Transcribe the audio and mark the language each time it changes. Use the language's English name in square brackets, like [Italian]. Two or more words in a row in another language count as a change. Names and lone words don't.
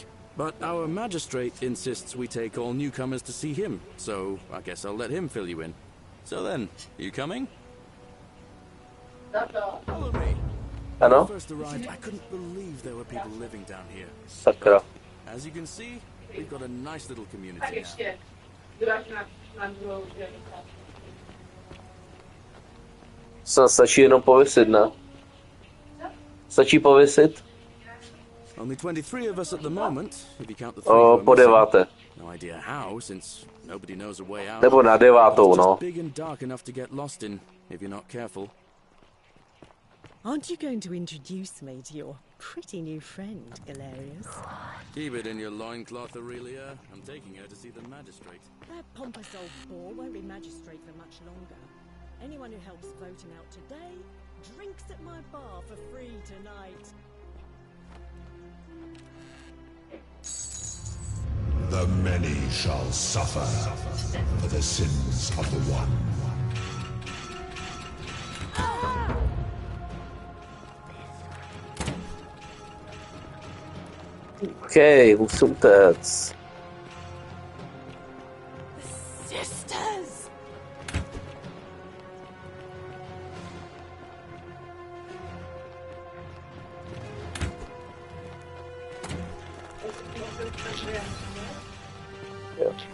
[English] But our magistrate insists we take all newcomers to see him, so I guess I'll let him fill you in. So then, you coming? Follow me. When I [Czech] Ano? [English] first arrived, I couldn't believe there were people living down here. [Czech] Sakra. [English] As you can see, we've got a nice little community now. [Czech] Stačí jenom pověsit, ne? Stačí pověsit? [English] Only 23 of us at the moment, if you count the three who are [Czech] Po [English] missing. [Czech] deváté. [English] No idea how, since nobody knows a way out. [Czech] Nebo na devátou, [English] It's [Czech] no. [English] just big and dark enough to get lost in, if you're not careful. Aren't you going to introduce me to your pretty new friend, Galerius? Keep it in your loincloth, Aurelia. I'm taking her to see the magistrate. That pompous old bore won't be magistrate for much longer. Anyone who helps voting out today drinks at my bar for free tonight. The many shall suffer for the sins of the one. [Czech] Okej, musím utéct. [English] Sisters! [Czech] Jo.